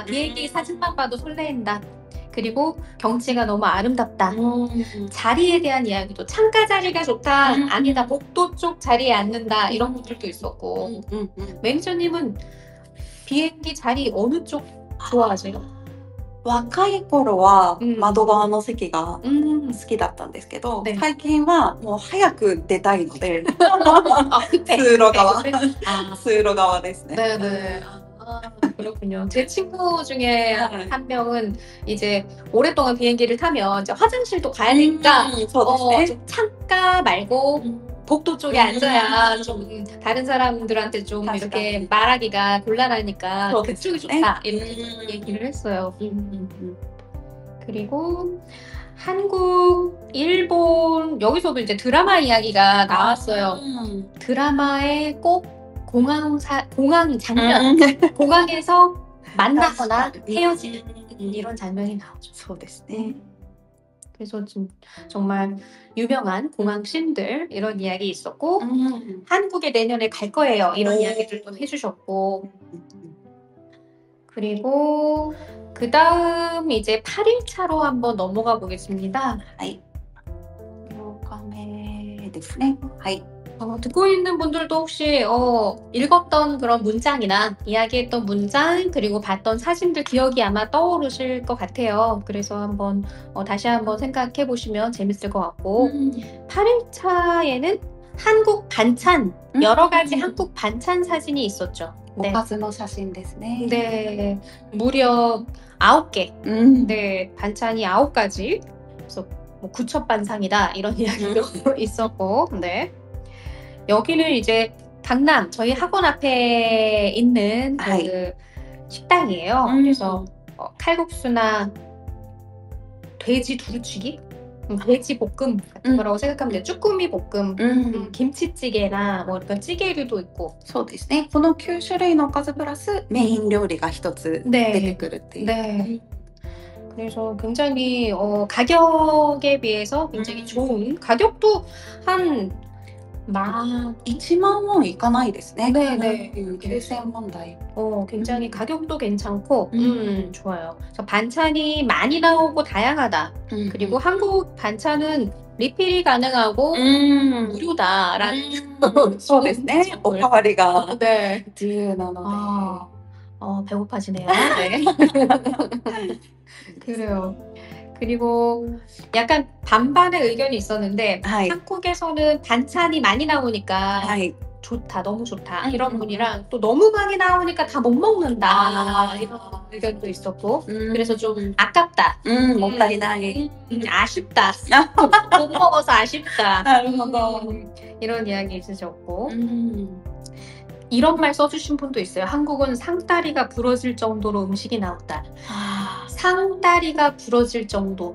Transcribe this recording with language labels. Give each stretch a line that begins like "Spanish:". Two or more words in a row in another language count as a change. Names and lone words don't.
Korean: 비행기 사진만 봐도 설레인다. 그리고 경치가 너무 아름답다. 자리에 대한 이야기도 창가 자리가 좋다. 아니다. 복도 쪽 자리에 앉는다. 이런 분들도 있었고, 매니저님은 비행기 자리 어느 쪽 좋아하세요?
Japanese: 若い頃は窓側の席が好きだったんですけど、最近はもう早く出たいので通路側通路側ですね。
Korean: 네네. 그렇군요. 제 친구 중에 한 명은 이제 오랫동안 비행기를 타면 이제 화장실도 가야 되니까 좀 창가 말고 복도 쪽에 앉아야 좀 다른 사람들한테 좀 이렇게 말하기가 곤란하니까 그쪽이 좋다 이렇게 얘기를 했어요. 그리고 한국, 일본 여기서도 이제 드라마 이야기가 나왔어요. 드라마에 꼭 공항 장면, 공항에서 만나거나 헤어지는 이런 장면이 나오죠.
Japanese: そうですね。
Korean: 그래서 정말 유명한 공항 씬들 이런 이야기 있었고 한국에 내년에 갈 거예요. 이런 이야기들도 해주셨고 그리고 그 다음 이제 8일차로 한번 넘어가 보겠습니다. はい。8日目ですね。はい。 듣고 있는 분들도 혹시 읽었던 그런 문장이나 이야기했던 문장 그리고 봤던 사진들 기억이 아마 떠오르실 것 같아요. 그래서 한번 다시 한번 생각해 보시면 재밌을 것 같고 8일차에는 한국 반찬 여러 가지 한국 반찬 사진이 있었죠.
Japanese: おかずの写真ですね。
Korean: 네, 무려 9개. 네, 반찬이 9가지. 그래서 뭐 구첩반상이다 이런 이야기도 있었고, 네. 여기는 이제 강남 저희 학원 앞에 있는 그 식당이에요. 그래서 칼국수나 돼지 두루치기, 돼지 볶음 같은 거라고 생각하면 돼요. 쭈꾸미 볶음, 김치찌개나 뭐 이런 찌개류도 있고.
Japanese: そうですね。この9種類のおかずプラスメイン料理が一つ出てくるっていう。
Korean: 네. 그래서 굉장히 가격에 비해서 굉장히 좋은 가격도 한
Japanese: 1 万ウォンいかないですね。
Korean: 네네.
Japanese: 9000원台。
Korean: 굉장히 가격도 괜찮고 좋아요. 그래서 반찬이 많이 나오고 다양하다. 그리고 한국 반찬은 리필이 가능하고 무료다라는
Japanese: そうですね。おかわりが
Korean: 네.
Japanese: 自由なので。
Korean: 배고파지네요. 네. 그래요. 그리고 약간 반반의 의견이 있었는데 한국에서는 반찬이 많이 나오니까 좋다, 너무 좋다 이런 분이랑 또 너무 많이 나오니까 다 못 먹는다 이런 의견도 있었고 그래서 좀 아깝다,
Japanese: もったいない。
Korean: 아쉽다, 못 먹어서 아쉽다
Japanese: なるほど。
Korean: 이런 이야기 있으셨고 이런 말 써주신 분도 있어요. 한국은 상다리가 부러질 정도로 음식이 나왔다. 상다리가 부러질 정도.